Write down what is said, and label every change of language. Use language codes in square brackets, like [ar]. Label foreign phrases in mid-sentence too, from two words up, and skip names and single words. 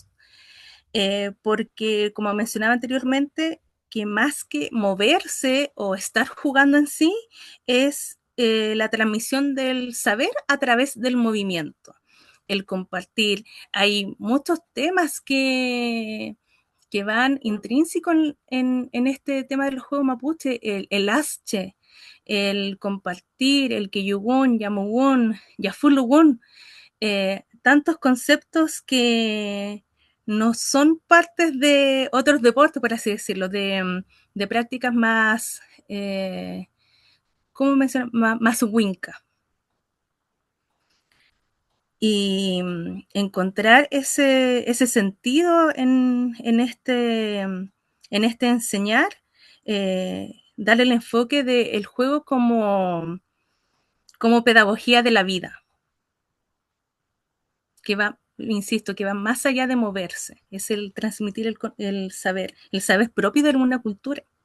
[es] Porque, como mencionaba anteriormente, que más que moverse o estar jugando en sí, es la transmisión del saber a través del movimiento, el compartir. Hay muchos temas que van intrínsecos en este tema de los juegos mapuche, el asche, el compartir, el [arn] keyugun, yamugun, yafulugun, [es] tantos conceptos que no son partes de otros deportes, por así decirlo, de prácticas más, ¿cómo mencionar? Más winca. Y encontrar ese sentido en este enseñar, darle el enfoque del juego como pedagogía de la vida, que va, insisto, que va más allá de moverse, es el transmitir el saber propio de una cultura.